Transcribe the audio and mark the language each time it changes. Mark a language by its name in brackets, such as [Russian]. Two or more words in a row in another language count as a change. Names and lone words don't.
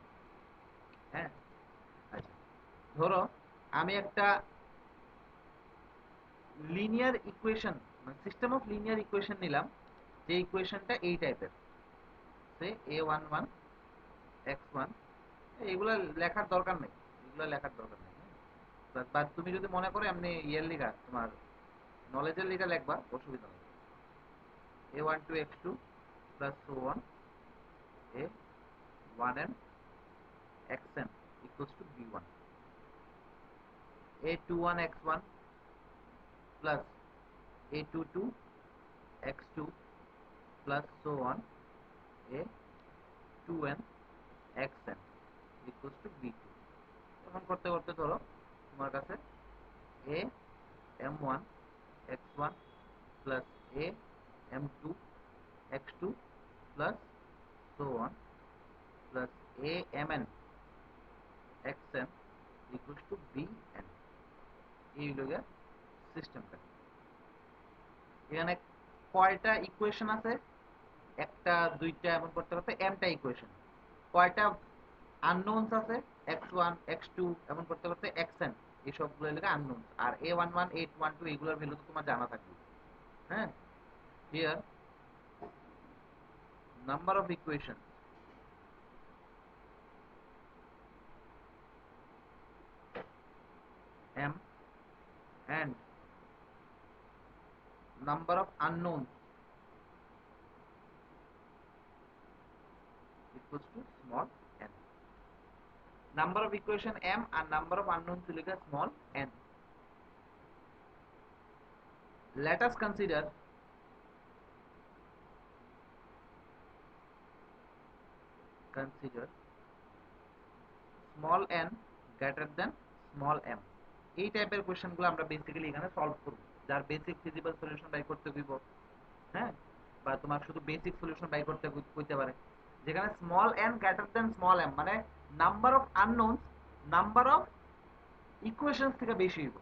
[Bangla] হ্যাঁ আচ্ছা, ধরো আমি একটা [English] linear equation [Bangla] মানে [English] system of linear equation [Bangla] নিলাম, যে ইকুয়েশনটা এই টাইপের, সে a11 x1, এগুলা লেখার দরকার নেই, এগুলা লেখার দরকার নেই। বা তুমি যদি মনে করো এমনি ইয়ের লিগা তোমার নলেজের লিগা লিখবা, অসুবিধা নেই। [English] a12 x2 প্লাস so on a1n xn equals to b1, a21 x1 plus a22 x2 plus so on a2n xn equals to b2। [Bangla] এখন করতে করতে ধরো তোমার কাছে [English] a m1 x1 plus a m2 x2 plus so on plus a mn xn equals to [Bangla] bn, এই হলো গিয়ে সিস্টেমটা। এখানে কয়টা ইকুয়েশন আছে, একটা দুইটা এমন করতে করতে এমটা ইকুয়েশন, কয়টা আননোনস আছে x1 x2 এমন করতে করতে xn, এই সবগুলো লেগে আননোনস, আর a11 a12 এগুলোর ভ্যালু তো তোমার জানা থাকবে। [English] হ্যাঁ, here number of equation m and number of unknowns equals to small n, number of equation m and number of unknowns will be small n। Let us consider small n greater than small m, [Bangla] এই টাইপের কোশ্চেন গুলো আমরা বেসিক্যালি এখানে সলভ করব, যার [English] basic physical solution [Bangla] বাই করতে হইব। হ্যাঁ, বা তোমার শুধু [English] basic solution [Bangla] বাই করতে কইতে পারে, যেখানে [English] small n greater than small m [Bangla] মানে [English] number of unknowns number of equations [Bangla] থেকে বেশি হইব।